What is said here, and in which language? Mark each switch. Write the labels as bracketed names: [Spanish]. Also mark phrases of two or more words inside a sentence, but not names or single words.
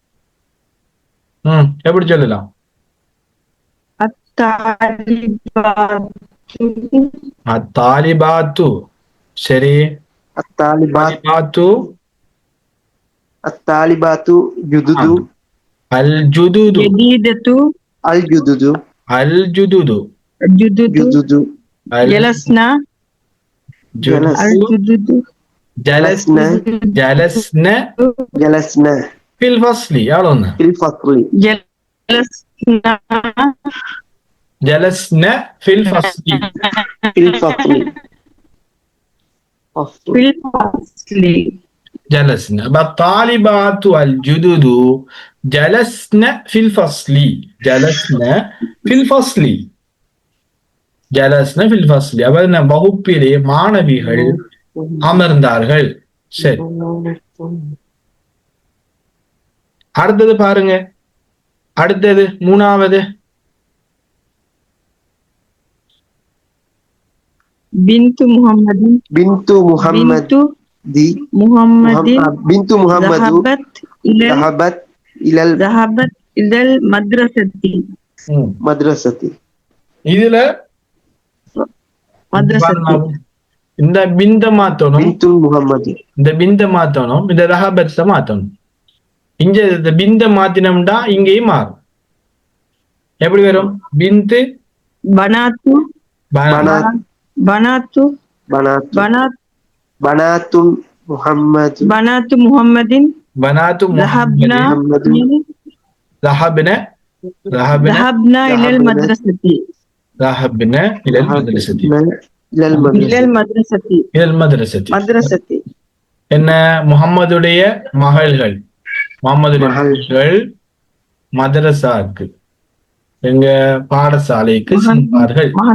[Tamil] எப்படி சொல்லலாம் அத்தாலிபாத்து சரி அத்தாலிபாத்து ஜுதுது [Arabic] الجدد الجدد الجدد الجدد جلسنا الجدد جلسنا في الفصل يلا في الفصل جلسنا في الفصل جلسنا بالطالبات الجدد جلسنا في الفصل جلسنا في الفصل جلسنا في الفصل [Tamil] அப்ப வகுப்பிலே மாணவிகள் அமர்ந்தார்கள். சரி அடுத்தது பாருங்க அடுத்தது மூணாவது [Arabic] بنت محمد بنت محمد بنت محمد ذهبت إلى المدرسة [Tamil] இதுல இந்த பிந்த மாத்தணும் இந்த பிந்த மாத்தணும் இந்த ரஹபத்ல மாத்தணும். இங்க இந்த பிந்த மாத்தினோம்டா இங்கேயும் மாறும். எப்படி வரும் பிந்து [Arabic] بنات بنات بنات محمد بنات ذهبنا إلى المدرسة [Tamil] என்ன முஹம்மதுடைய மகள்கள் மகள்கள் மதரசாக்கு எங்க பாடசாலைக்கு சென்றார்கள்.